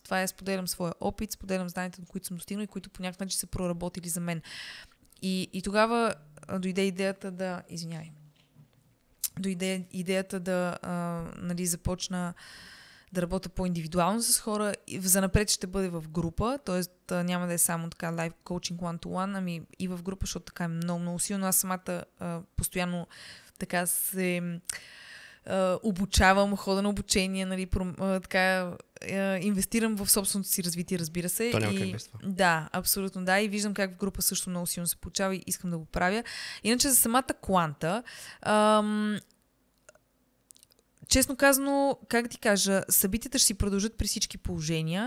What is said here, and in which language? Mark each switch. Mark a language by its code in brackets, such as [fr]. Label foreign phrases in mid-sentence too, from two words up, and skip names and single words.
[bg] Това е споделям своя опит, споделям знанията, до които съм достигнала и които по някакъв начин са проработили за мен. И тогава дойде идеята нали, започна да работя по-индивидуално с хора. Занапред ще бъде в група, т.е. няма да е само така [en] live coaching one-to-one, [bg] ами и в група, защото така е много, много силно. Аз самата постоянно така се обучавам, хода на обучение, нали, инвестирам в собственото си развитие, разбира се. То няма как без това. Да, абсолютно да. И виждам как в група също много силно се получава и искам да го правя. Иначе за самата кванта, честно казано, как ти кажа, събитията ще си продължат при всички положения.